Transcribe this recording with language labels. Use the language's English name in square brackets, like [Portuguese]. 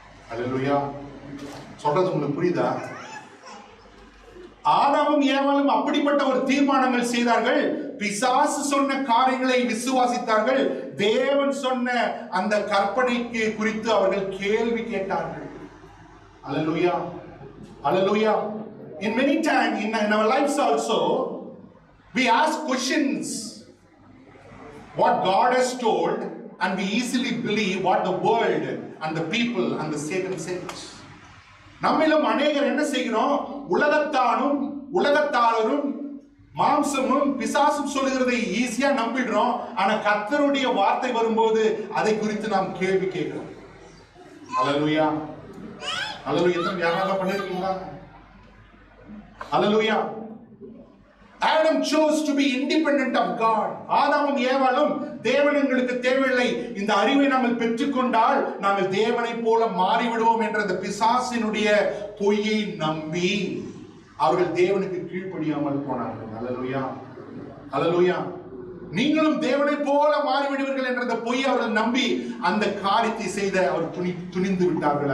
[Tamil] Hallelujah. சொல்றது உங்களுக்கு புரியுதா? ஆதாமும் ஏவாளும் அப்படிப்பட்ட ஒரு தீர்மானங்கள் செய்தார்கள். பிசாசு சொன்ன காரியங்களை விசுவாசித்தார்கள். தேவன் சொன்ன அந்த கற்பனைக்கு குறித்து அவர்கள் கேள்வி கேட்டார்கள். [English] Hallelujah. Hallelujah. In many times in our lives also, we ask questions what God has told, and we easily believe what the world and the people and the Satan says. [Tamil] நம்மிலும் அநேகர் என்ன செய்கிறோம்? உலகத்தானும் உலகத்தாரும் மாம்சமும் பிசாசும் சொல்லுகிறதை ஈஸியா நம்பிடுறோம். ஆனா கர்த்தருடைய வார்த்தை வரும்போது அதை குறித்து நாம் கேள்வி கேட்கிறோம். Hallelujah. Hallelujah. எத்தனை யாராவது பண்ணிருக்கீங்களா? Hallelujah. [English] Adam chose to be independent of God. [Tamil] ஆதாமும் ஏவாளும் தேவன் எங்களுக்கு தேவையில்லை, இந்த அறிவை நாங்கள் பெற்றுக்கொண்டால் நாங்கள் தேவனை போல மாறிவிடுவோம் என்ற அந்த பிசாசினுடைய பொய்யை நம்பி அவர்கள் தேவனுக்கு கீழ்ப்படியாமல் போனார்கள். Hallelujah. Hallelujah. நீங்களும் தேவனை போல மாறிவிடுவீர்கள் என்ற அந்த பொய்யை அவர்கள் நம்பி அந்த காரியத்தை செய்த அவர் துணிந்து விட்டார்கள்.